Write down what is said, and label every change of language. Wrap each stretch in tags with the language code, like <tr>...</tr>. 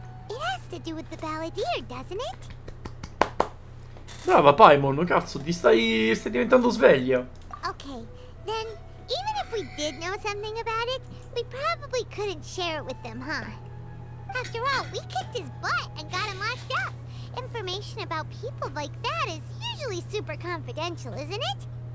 <en>It has to do with the balladeer, doesn't it?</en> <it>Brava Paimon, cazzo, stai diventando sveglia.</it> <en>Okay, then even if we did know something about it, we probably couldn't share it with them, huh? After all, we kicked his butt and got him locked up. Information about people like that is usually super confidential, isn't it?</en>